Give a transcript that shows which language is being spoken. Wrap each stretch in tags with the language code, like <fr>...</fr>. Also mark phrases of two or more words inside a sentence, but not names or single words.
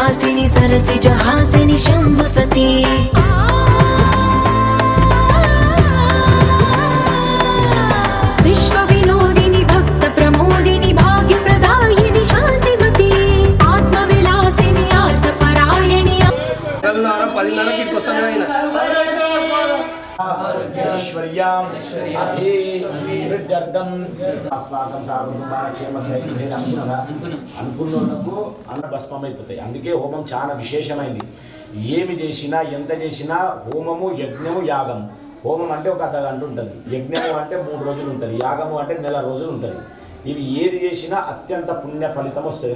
<sa>विलासिनि सरसिजहासिनि शम्भुसती विश्वविनोदिनि भक्तप्रमोदिनि भाग्यप्रदायिनि शान्तिमती आत्मविलासिनि आर्तपरायणि ऐश्वर्याम् अभिवृद्ध्यर्थम् अस्माकं</sa> <te>సార్వకుటుంబాక్షేమస్థైర్యం అనుకున్నకు అన్న భస్మం అయిపోతాయి. అందుకే హోమం చాలా విశేషమైంది. ఏమి చేసినా ఎంత చేసినా హోమము యజ్ఞము యాగము. హోమం అంటే ఒక అర్ధగంట ఉంటుంది, యజ్ఞము అంటే 3 రోజులు ఉంటుంది, యాగము అంటే 1 నెల రోజులు ఉంటుంది. ఇవి ఏది చేసినా అత్యంత పుణ్య ఫలితం వస్తుంది.</te>